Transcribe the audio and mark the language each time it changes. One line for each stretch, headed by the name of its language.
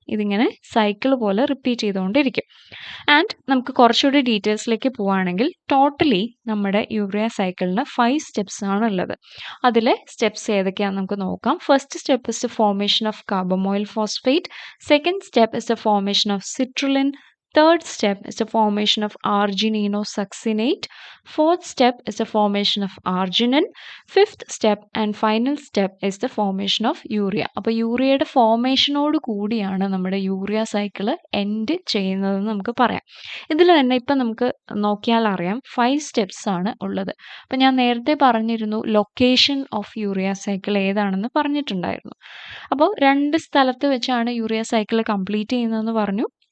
Malayalam: ഇതിങ്ങനെ സൈക്കിൾ പോലെ റിപ്പീറ്റ് ചെയ്തുകൊണ്ടിരിക്കും. ആൻഡ് നമുക്ക് കുറച്ചുകൂടി ഡീറ്റെയിൽസിലേക്ക് പോവുകയാണെങ്കിൽ ടോട്ടലി നമ്മുടെ യൂറിയ സൈക്കിളിന് 5 സ്റ്റെപ്സ് ആണുള്ളത്. അതിലെ സ്റ്റെപ്സ് ഏതൊക്കെയാണെന്ന് നമുക്ക് നോക്കാം.
English: First step is the formation of carbamoyl phosphate. Second step is the formation of citrulline. Third step is the formation of ARGININO succinate. Fourth step is the formation of arginine. Fifth step and final step is the formation of urea.
Malayalam: അപ്പോൾ യൂറിയയുടെ ഫോർമേഷനോട് കൂടിയാണ് നമ്മുടെ urea cycle end ചെയ്യുന്നതെന്ന് നമുക്ക് പറയാം. ഇതിൽ തന്നെ ഇപ്പം നമുക്ക് നോക്കിയാൽ അറിയാം 5 സ്റ്റെപ്സ് ആണ് ഉള്ളത്. അപ്പം ഞാൻ നേരത്തെ പറഞ്ഞിരുന്നു ലൊക്കേഷൻ ഓഫ് യൂറിയ സൈക്കിൾ ഏതാണെന്ന് പറഞ്ഞിട്ടുണ്ടായിരുന്നു. അപ്പോൾ 2 സ്ഥലത്ത് വെച്ചാണ് യൂറിയ സൈക്കിൾ കംപ്ലീറ്റ് ചെയ്യുന്നതെന്ന് പറഞ്ഞു.